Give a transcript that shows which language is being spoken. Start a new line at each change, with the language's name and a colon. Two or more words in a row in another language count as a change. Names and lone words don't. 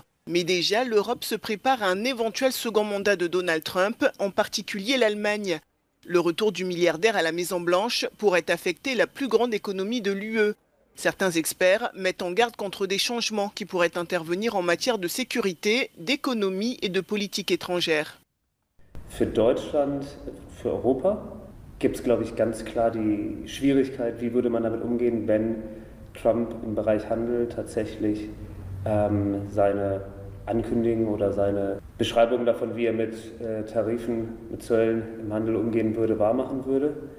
French: Mais déjà, l'Europe se prépare à un éventuel second mandat de Donald Trump, en particulier l'Allemagne. Le retour du milliardaire à la Maison-Blanche pourrait affecter la plus grande économie de l'UE. Certains experts mettent en garde contre des changements qui pourraient intervenir en matière de sécurité, d'économie et de politique étrangère.
German: Für Deutschland, für Europa gibt es, glaube ich, ganz klar die Schwierigkeit, wie würde man damit umgehen, wenn Trump im Bereich Handel tatsächlich seine Ankündigungen oder seine Beschreibung davon, wie er mit Tarifen, mit Zöllen im Handel umgehen würde, wahrmachen würde.